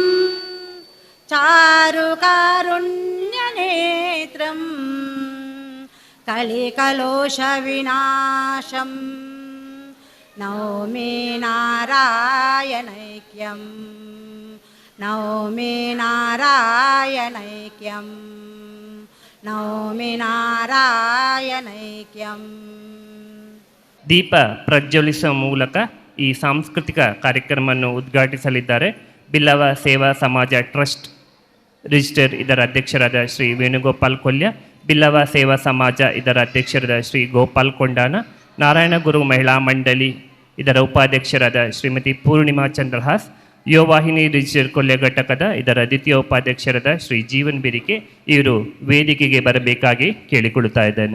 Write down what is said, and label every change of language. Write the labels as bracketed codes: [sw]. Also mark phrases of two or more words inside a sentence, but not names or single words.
[sa] ಚಾರುಕಾರುಣ್ಯನೇತ್ರಂ ಕಲಿಕಲೋಷವಿನಾಶಂ ನೌಮಿ ನಾರಾಯಣೈಕ್ಯಂ ನೌಮಿ ನಾರಾಯಣೈಕ್ಯಂ ನೌಮಿ ನಾರಾಯಣೈಕ್ಯಂ. [kn] ದೀಪ ಪ್ರಜ್ವಲಿಸುವ ಮೂಲಕ ಈ ಸಾಂಸ್ಕೃತಿಕ ಕಾರ್ಯಕ್ರಮವನ್ನು ಉದ್ಘಾಟಿಸಲಿದ್ದಾರೆ. ಬಿಲ್ಲವ ಸೇವಾ ಸಮಾಜ ಟ್ರಸ್ಟ್ ರಿಜಿಸ್ಟರ್ ಇದರ ಅಧ್ಯಕ್ಷರಾದ ಶ್ರೀ ವೇಣುಗೋಪಾಲ್ ಕೊಲ್ಯ, ಬಿಲ್ಲವ ಸೇವಾ ಸಮಾಜ ಇದರ ಅಧ್ಯಕ್ಷರಾದ ಶ್ರೀ ಗೋಪಾಲ್ ಕೊಂಡಾನ, ನಾರಾಯಣ ಗುರು ಮಹಿಳಾ ಮಂಡಳಿ ಇದರ ಉಪಾಧ್ಯಕ್ಷರಾದ ಶ್ರೀಮತಿ ಪೂರ್ಣಿಮಾ ಚಂದ್ರಹಾಸ್, ಯುವವಾಹಿನಿ ರಿಜಿಸ್ಟರ್ ಕೊಲ್ಯ ಘಟಕದ ಇದರ ದ್ವಿತೀಯ ಉಪಾಧ್ಯಕ್ಷರಾದ ಶ್ರೀ ಜೀವನ್ ಬಿರಿಕೆ ಇವರು ವೇದಿಕೆಗೆ ಬರಬೇಕಾಗಿ ಕೇಳಿಕೊಳ್ಳುತ್ತಾ ಇದ್ದೇನೆ.